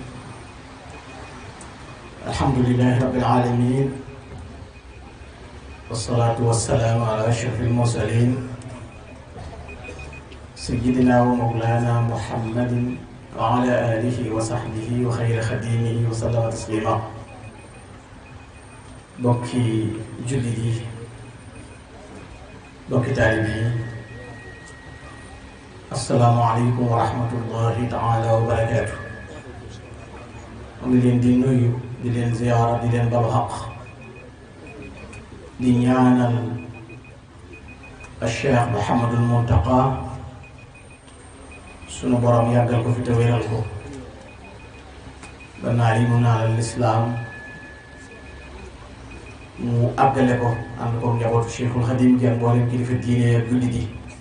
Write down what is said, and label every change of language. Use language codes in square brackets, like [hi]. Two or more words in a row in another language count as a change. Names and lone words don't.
[ar] الحمد لله رب العالمين، والصلاة والسلام على أشرف المرسلين سيدنا ومولانا محمد وعلى آله وصحبه وخير خديمه وسلم تسليما. [wo] bokki jullit yi, bokki taalibe yi, [ar] السلام عليكم ورحمة الله تعالى وبركاته. [wo] mu ngi leen di nuyu, di leen ziyaara, di leen balu xaq, di ñaanal Cheikh Mouhamadul Muntaqa sunu borom yàggal ko fi te wéral ko ba naa li mu naalal lislaam mu àggale ko ànd ko njabootu Cheikhul Xadim gi ak mboolem kilifa diine ak jullit yi.